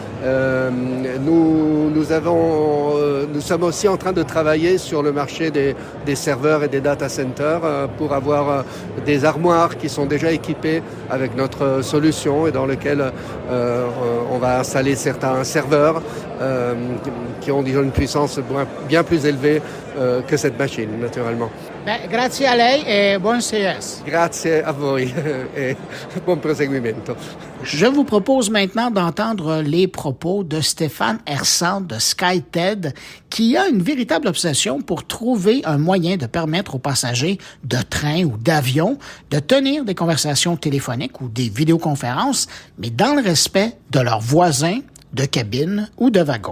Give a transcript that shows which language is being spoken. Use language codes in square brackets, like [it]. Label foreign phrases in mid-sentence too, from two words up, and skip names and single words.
[fr] Nous sommes aussi en train de travailler sur le marché des serveurs et des data centers pour avoir des armoires qui sont déjà équipées avec notre solution et dans lesquelles on va installer certains serveurs qui ont une puissance bien plus élevée que cette machine, naturellement. [it] Grazie a lei e buon CES. Grazie a voi et buon proseguimento. [fr] Je vous propose maintenant d'entendre les propos de Stéphane Hersant de SkyTED, qui a une véritable obsession pour trouver un moyen de permettre aux passagers de train ou d'avion de tenir des conversations téléphoniques ou des vidéoconférences, mais dans le respect de leurs voisins de cabine ou de wagon.